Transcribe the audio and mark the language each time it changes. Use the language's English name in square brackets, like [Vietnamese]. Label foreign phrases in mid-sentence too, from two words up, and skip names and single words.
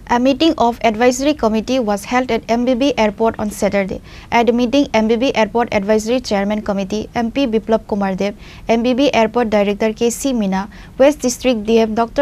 [English] A meeting of advisory committee was held at MBB Airport on Saturday. At the meeting, MBB Airport Advisory Chairman Committee, MP Biplab Kumar Dev, MBB Airport Director K.C. Meena, West District DM Dr.